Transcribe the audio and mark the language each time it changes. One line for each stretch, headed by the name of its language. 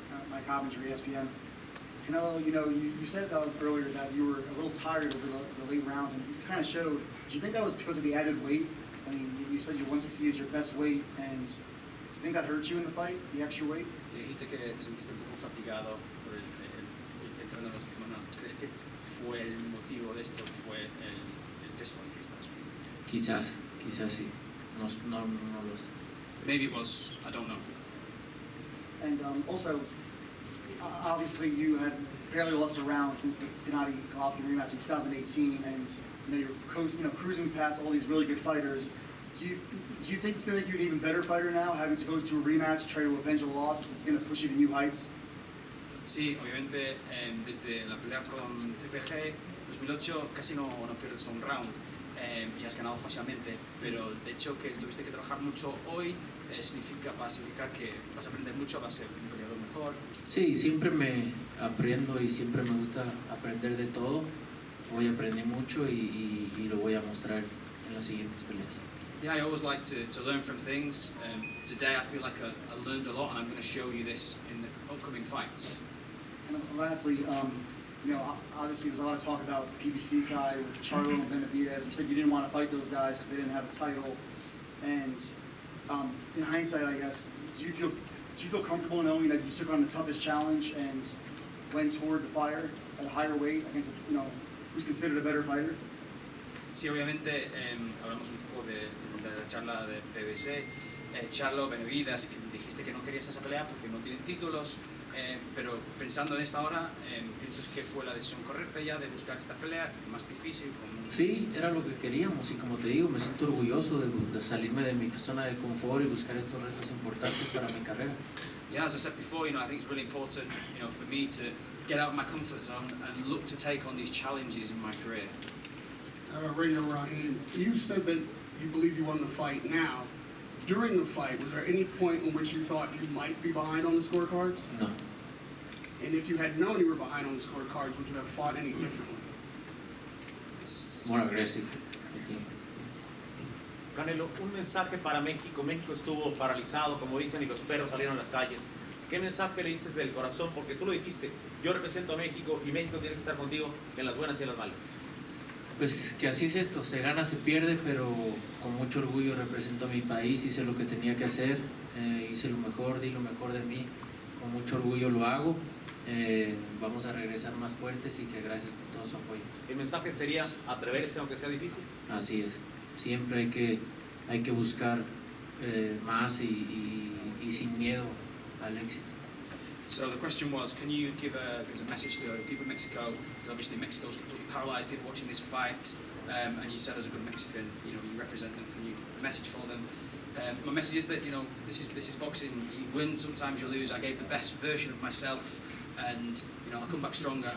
English: Mike Hoppinger, ESPN. Canelo, you said earlier that you were a little tired over the late rounds, and it kind of showed. Do you think that was because of the added weight? I mean, you said your 160 is your best weight, and do you think that hurt you in the fight, the extra weight?
Spanish: Dijiste que te sentiste un poco fatigado por el entreno de los últimos rounds. ¿Crees que fue el motivo de esto? ¿Fue el peso en que estabas? Quizás sí. No lo sé.
English: Maybe it was. I don't know. And also, obviously, you had barely lost a round since the Gennady-Golovkin rematch in 2018, and you're cruising past all these really good fighters. Do you think it's going to make you an even better fighter now, having to go to a rematch, try to avenge a loss? It's going to push you to new heights?
Spanish: Sí, obviamente desde la pelea con Triple G 2008 casi no pierdes un round y has ganado fácilmente, pero de hecho que tuviste que trabajar mucho hoy va a significar que vas a aprender mucho, vas a ser un peleador mejor. Sí, siempre me aprendo y siempre me gusta aprender de todo. Hoy aprendí mucho y lo voy a mostrar en las siguientes peleas.
English: Yeah, I always like to learn from things. Today I feel like I learned a lot, and I'm going to show you this in the upcoming fights. And lastly, obviously there's a lot of talk about the PBC side with Charlo and Benavidez. You said you didn't want to fight those guys because they didn't have a title. And in hindsight, I guess, do you feel comfortable knowing that you took on the toughest challenge and went toward the fire at a higher weight against who's considered a better fighter?
Spanish: Sí, obviamente hablamos un poco de la charla de PBC. Charlo, Benavidez, que dijiste que no querías esa pelea porque no tienen títulos, pero pensando en esta hora, ¿piensas que fue la decisión correcta ya de buscar esta pelea más difícil? Sí, era lo que queríamos y como te digo, me siento orgulloso de salirme de mi zona de confort y buscar estos retos importantes para mi carrera.
English: Yeah, as I said before, I think it's really important, for me to get out of my comfort zone and look to take on these challenges in my career. Radio Ryan, you said that you believe you won the fight now. During the fight, was there any point in which you thought you might be behind on the scorecards? No. And if you had known you were behind on the scorecards, would you have fought any differently? More aggressive.
Spanish: Canelo, un mensaje para México. México estuvo paralizado, como dicen, y los perros salieron a las calles. ¿Qué mensaje le dices del corazón? Porque tú lo dijiste, yo represento a México y México tiene que estar contigo en las buenas y en las malas. Pues que así es esto, se gana, se pierde, pero con mucho orgullo represento a mi país, hice lo que tenía que hacer, hice lo mejor, di lo mejor de mí, con mucho orgullo lo hago, vamos a regresar más fuertes y que gracias por todo su apoyo. ¿El mensaje sería atreverse aunque sea difícil? Así es, siempre hay que buscar más y sin miedo al éxito.
English: So the question was, can you give a message to the people of Mexico? Because obviously Mexico's completely paralyzed, people watching this fight, and you said as a good Mexican, you represent them. Can you message for them? My message is that this is boxing. You win, sometimes you lose. I gave the best version of myself, and I'll come back stronger.